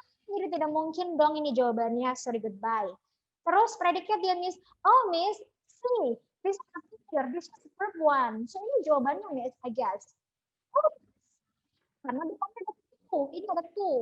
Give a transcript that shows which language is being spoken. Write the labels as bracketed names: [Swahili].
[Indonesian] Ini tidak mungkin dong ini jawabannya, [English] sorry goodbye. [Indonesian] Terus predikat dia miss, oh miss, [English] see, this is a picture, this is verb one. [Indonesian] So ini jawabannya miss, [English] I guess. [Indonesian] Oh, karena depannya ada to, ini ada to.